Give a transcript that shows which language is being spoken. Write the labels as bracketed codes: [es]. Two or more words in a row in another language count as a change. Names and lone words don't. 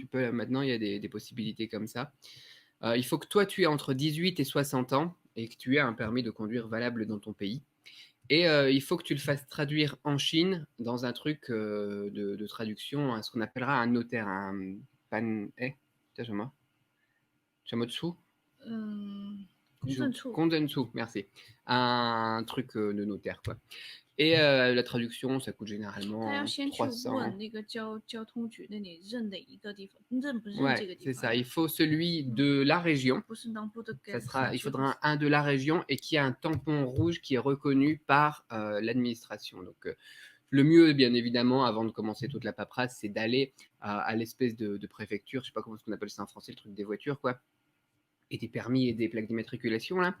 [fr] Tu peux, maintenant, il y a des possibilités comme ça. Il faut que toi, tu aies entre 18 et 60 ans et que tu aies un permis de conduire valable dans ton pays. Et il faut que tu le fasses traduire en Chine dans un truc de traduction, ce qu'on appellera un notaire, un pan... Eh, moi Chamotsu? [zh] 嗯，公证处。 [fr] Kondensu, merci. Un truc de notaire, quoi. Et la traduction, ça coûte [zh] 他要 [fr] généralement [zh] 先去 [fr] 300. [zh] 问那个交通局那里认哪一个地方，认不认 [fr] Ouais, [zh] 这个地 [fr] c'est [zh] 方 [fr] ça. 呀？ Il faut celui de la région. [zh] 不是南部的 [fr] Ça [zh] 跟 [fr] sera, il [zh] 去不是 [fr] faudra un de la région et qui a un tampon rouge qui est reconnu par l'administration. Donc, le mieux, bien évidemment, avant de commencer toute la paperasse, c'est d'aller à l'espèce de préfecture, je sais pas comment on appelle ça en français, le truc des voitures, quoi, et des permis et des plaques d'immatriculation, là.